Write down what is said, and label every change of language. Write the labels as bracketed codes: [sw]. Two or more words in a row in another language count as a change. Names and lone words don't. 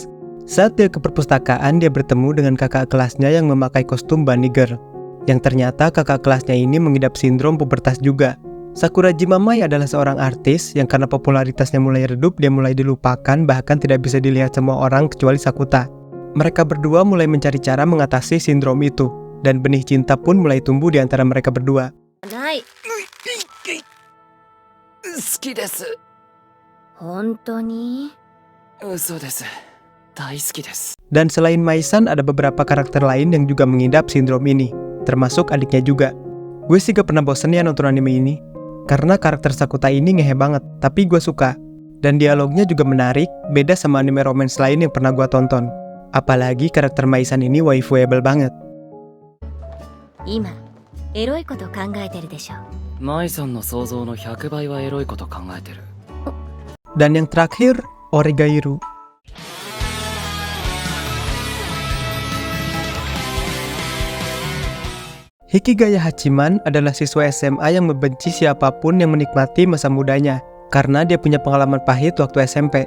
[id] Saat dia ke perpustakaan, dia bertemu dengan kakak kelasnya yang memakai kostum bunny girl, yang ternyata kakak kelasnya ini mengidap sindrom pubertas juga. Sakuragi Mamai adalah seorang artis yang karena popularitasnya mulai redup, dia mulai dilupakan, bahkan tidak bisa dilihat semua orang kecuali Sakuta. Mereka berdua mulai mencari cara mengatasi sindrom itu, dan benih cinta pun mulai tumbuh di antara mereka berdua. [ja] 好きです。本当に？嘘です。大好きです。 [id] Dan selain Maisan, ada beberapa karakter lain yang juga mengidap sindrom ini, termasuk adiknya juga. Gue sih gak pernah bosen ya nonton anime ini, karena karakter Sakuta ini ngehe banget, tapi gue suka. Dan dialognya juga menarik, beda sama [en] anime romance [id] lain yang pernah gue tonton. Apalagi karakter Maisan ini waifuable banget. [ja] 今エロいこと考えてるでしょ。マイさんの想像の100倍はエロいこと考えてる。 [id] Dan yang terakhir, Oregairu. Hikigaya Hachiman adalah siswa SMA yang membenci siapapun yang menikmati masa mudanya, karena dia punya pengalaman pahit waktu SMP.